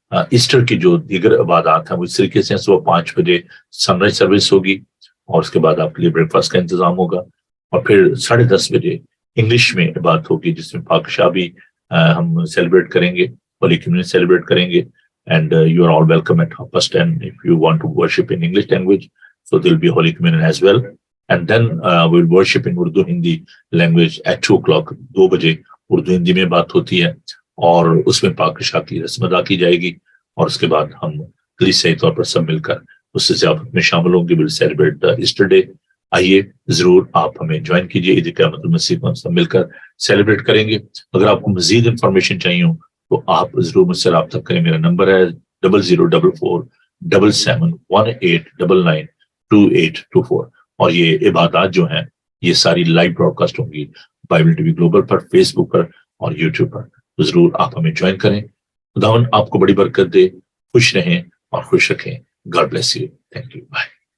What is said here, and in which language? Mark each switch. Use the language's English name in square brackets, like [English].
[Urdu] Easter کی جو دیگر عبادات ہیں وہ اس طریقے سے صبح 5 بجے سن رائز سروس ہوگی، اور اس کے بعد آپ کے لیے بریک فاسٹ کا انتظام ہوگا، اور پھر 10:30 بجے انگلش میں عبادت ہوگی جس میں پاک شابی ہم سیلیبریٹ کریں گے، ہولی کمیونین سیلیبریٹ کریں گے۔ [English] And you are all welcome at 10:30 if you want to worship in English language. So there will be Holy Communion as well. And then we will worship in Urdu Hindi language at 2 o'clock. [Urdu] 2 بجے اردو ہندی میں بات ہوتی ہے، اور اس میں پاک شاہ کی رسم ادا کی جائے گی، اور اس کے بعد ہم کلیسائی طور پر سب مل کر اس سے ضیافت میں شامل ہوں گے۔ [English] Will celebrate Easter day. [Urdu] آئیے ضرور آپ ہمیں جوائن کیجیے، عید قیامت المسیح کو ہم سب مل کر سیلیبریٹ کریں گے۔ اگر آپ کو مزید انفارمیشن چاہیے ہو تو آپ ضرور مجھ سے رابطہ کریں۔ میرا نمبر ہے 00447718992824۔ اور یہ عبادات جو ہیں یہ ساری لائیو براڈ کاسٹ ہوں گی بائبل ٹی وی گلوبل پر، فیس بک پر اور یوٹیوب پر، تو ضرور آپ ہمیں جوائن کریں۔ خداوند آپ کو بڑی برکت دے، خوش رہیں اور خوش رکھیں۔ [English] God bless you, thank you, bye.